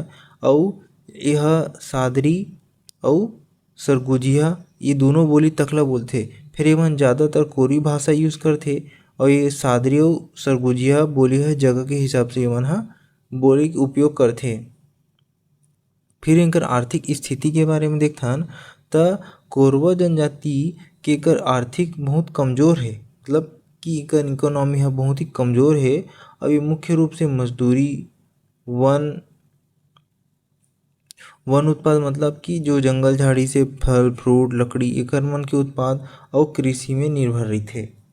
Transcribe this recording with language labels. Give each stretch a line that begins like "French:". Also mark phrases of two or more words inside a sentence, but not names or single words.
Chhattisgarhi: और यह सादरी और सरगुजिया ये दोनों बोली तकला बोलथे। फिर एमन ज़्यादातर कोरी भाषा यूज़ करथे और ये सादरी और सरगुजिया बोली है जगह के हिसाब से एमन ह बोली के उपयोग करथे। फिर इनकर आर्थिक स्थिति के बारे में देखथन त कोरवा जनजाति के कर आर्थिक बहुत कमज़ोर है, मतलब कि इनकर इकोनॉमी है बहुत ही कमज़ोर है। और ये मुख्य रूप से मजदूरी, वन उत्पाद मतलब कि जो जंगल झाड़ी से फल फ्रूट लकड़ी एकर मन के उत्पाद और कृषि में निर्भर रहिथे।